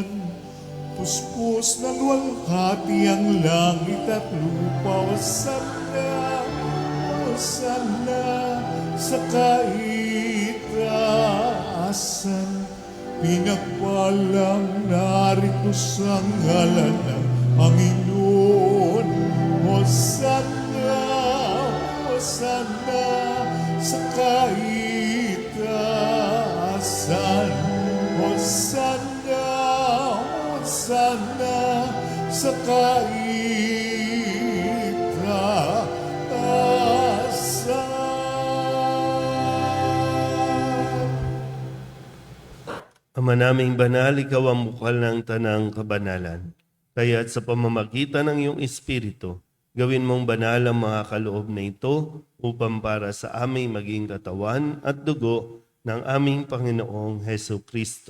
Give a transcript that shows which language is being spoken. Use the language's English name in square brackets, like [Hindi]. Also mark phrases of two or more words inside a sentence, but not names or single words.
[Filipino] Puspos ng walhati ang langit at lupa. Hosanna, Hosanna sa kaitaasan. Pinagpalang narito sa ngalan ng Panginoon. Hosanna, Hosanna sa kaitaasan. Hosanna, Hosanna sa kaitaasan. Ama naming banal, ikaw ang bukal ng tanang kabanalan. Kaya't sa pamamagitan ng iyong Espiritu, gawin mong banal ang mga kaloob na ito upang para sa aming maging katawan at dugo ng aming Panginoong Hesu Kristo.